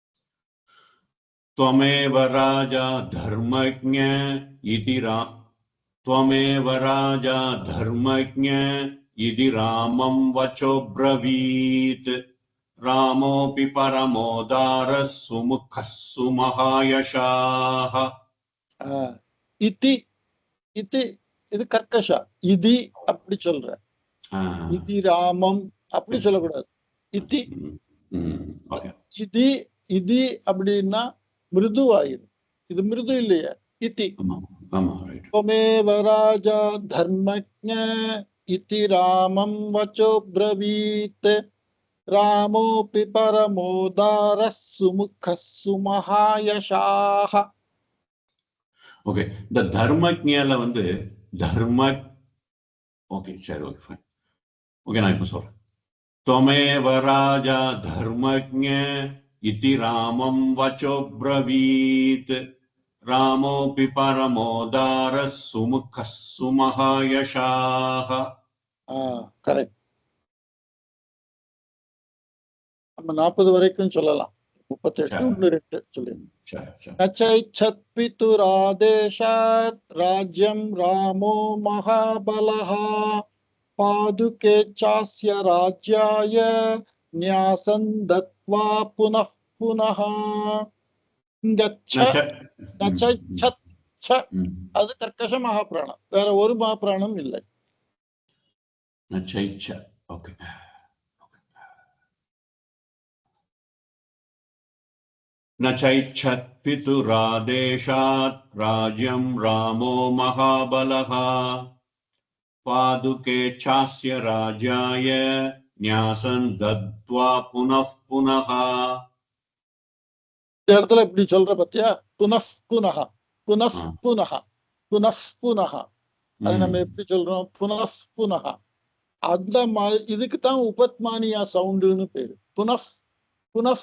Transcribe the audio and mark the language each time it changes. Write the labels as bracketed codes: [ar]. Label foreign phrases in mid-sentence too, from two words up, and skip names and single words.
[sa] त्वमेव राजा धर्मज्ञ इति त्वमेव राजा धर्मज्ञ इति रामं वचोब्रवीत् रामोऽपि परमोदारः सुमुखः सुमहायशाः इति इति [ta] இது கர்க்கஷா. இதி அப்படி சொல்ற. [sa] इति रामम् [ta] அப்படி சொல்லக்கூடாது. [sa] इति इति इति [ta] அப்படின்னா மிருதுவாயிரு. இது மிருது இல்லையா? இதி. [sa] त्वमेव राजा धर्मज्ञ इति रामं वचो ब्रवीत् रामोऽपि परमोदारः सुमुखः सुमहायशाः. [ta] ஓகே, இந்த தர்மஜ்ஞால வந்து தர்ம ஓகே சரி [en] okay fine okay [ta] நான் இப்போ சொல்றேன். [sa] त्वमेव राजा धर्मज्ञ इति रामं वचो ब्रवीत् रामोऽपि परमोदारः सुमुखः सुमहायशाः. [ta] கரெக்ட். நம்ம 40 வரைக்கும் சொல்லலாம். 38 2 சொல்லுங்க. [sa] नचैच्छत् पितुरादेशात् राज्यं रामो महाबलः पादुके चास्य राज्याय न्यासं दत्त्वा पुनः पुनः. नचैच्छत् च [ta] அது கர்க்கஷ மகாபிராணம். வேற ஒரு மகாபிராணம் இல்லை. நச்சைச்ச ஓகே. [sa] न चैच्छत् पितुरादेशात् राज्यं रामो महाबलः पादुके चास्य राज्याय न्यासं दत्त्वा पुनः पुनः. [ta] இந்த இடத்துல இப்படி சொல்ற பத்தியா? [sa] पुनः पुनः पुनः पुनः पुनः पुनः. [ta] அது நம்ம எப்படி சொல்றோம்? [sa] पुनः पुनः. [ta] அந்த மாதிரி இதுக்கு தான் உபத்மானியா சவுண்டுன்னு பேரு. [sa] पुनः पुनः.